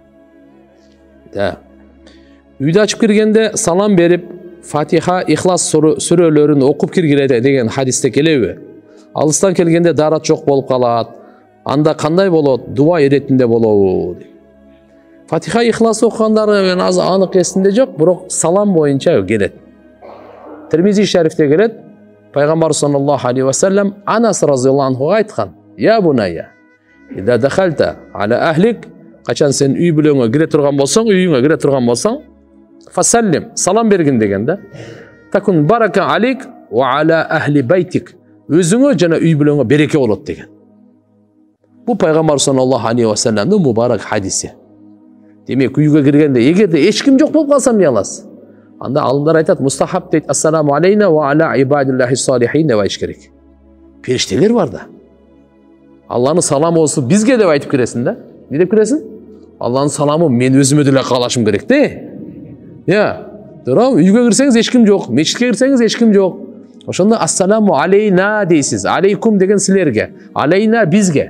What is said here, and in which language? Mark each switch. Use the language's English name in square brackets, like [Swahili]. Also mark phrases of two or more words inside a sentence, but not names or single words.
[Kyrgyz] Үйдө ачып киргенде салам берип, Фатиха, Ихлас сүрөлөрүн окуп киргиле деген хадисте келеби? Алыстан келгенде дарат жок болуп калат. Анда кандай болот? Дуа иретинде болобу? Фатиха, Ихлас окугандары мен аз анык эсимде жок, бирок салам боюнча келет. Тирмизи шарифте келет. Пайгамбар [Arabic] صلى الله عليه وسلم [Kyrgyz] Анас разыйаллаху анхуга айткан: [Arabic] "يا بني إذا دخلت على أهلك", [Kyrgyz] качан сен үй бүлөңө кире турган болсоң, үйүңө кире турган болсоң, фасаллим, салам бергин деген да. [Arabic] تكون بركة عليك وعلى أهل بيتك. [Kyrgyz] Өзүңө жана үй бүлөңө береке болот деген. Бу Пайгамбар [Arabic] صلى الله عليه وسلم [Kyrgyz] мубарак хадиси. Демек, үйгө киргенде эгерде эч ким жок болуп калса эмне кыласыз? Анда алымдар айтат, мустахаб дейт, [Arabic] السلام علينا وعلى عباد الله الصالحين [Kyrgyz] деп айтыш керек. Периштелер бар да. Алланын саламы болсун бизге деп айтып киресиң да. Не деп киресиң? Алланын саламы мен өзүмө деле каалашым керек де. Турам, үйгө кирсеңиз эч ким жок, мечитке кирсеңиз эч ким жок. Ошондо [Arabic] السلام علينا [Kyrgyz] дейсиз. Алейкум деген силерге, алейна бизге.